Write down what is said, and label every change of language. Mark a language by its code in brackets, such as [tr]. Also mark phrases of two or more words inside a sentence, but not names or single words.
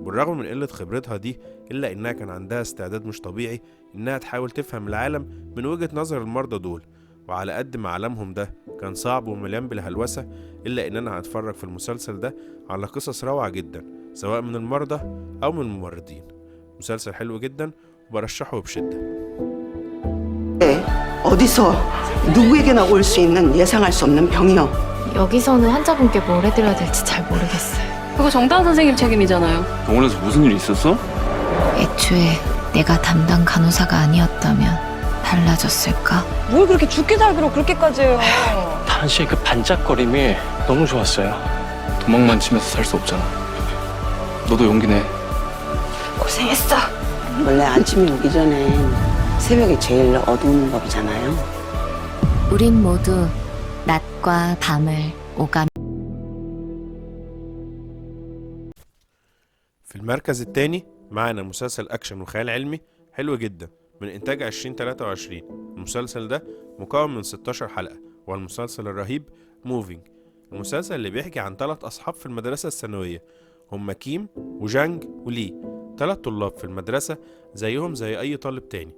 [ar] وبالرغم من قلة خبرتها دي إلا إنها كان عندها استعداد مش طبيعي إنها تحاول تفهم العالم من وجهة نظر المرضى دول. وعلى قد ما عالمهم ده كان صعب ومليان بالهلوسة إلا إننا هنتفرج في المسلسل ده على قصص روعة جدا سواء من المرضى أو من الممرضين. مسلسل حلو جدا وبرشحه بشدة. [ko] 어디서 누구에게나 올 수 있는 예상할 수 없는 병이요. 여기서는 환자분께 뭘 해드려야 될지 잘 모르겠어요. 그거 정다은 선생님 책임이잖아요. 병원에서 무슨 일 있었어? 애초에 내가 담당 간호사가 아니었다면 달라졌을까? 뭘 그렇게 죽기 살기로 그렇게까지 해요. 다은 씨의 그 반짝거림이 너무 좋았어요. 도망만 치면서 살 수 없잖아. 너도 용기 내. 고생했어. 원래 아침이 오기 전에 새벽이 제일 어두운 법이잖아요. 우린 모두 낮과 밤을 오감. [ar] في المركز الثاني معنا مسلسل أكشن وخيال علمي حلو جدا من إنتاج 2023. المسلسل ده مكون من 16 حلقة والمسلسل الرهيب موفينج. المسلسل اللي بيحكي عن 3 أصحاب في المدرسة الثانوية، هم كيم وجانج ولي، 3 طلاب في المدرسة زيهم زي أي طالب تاني.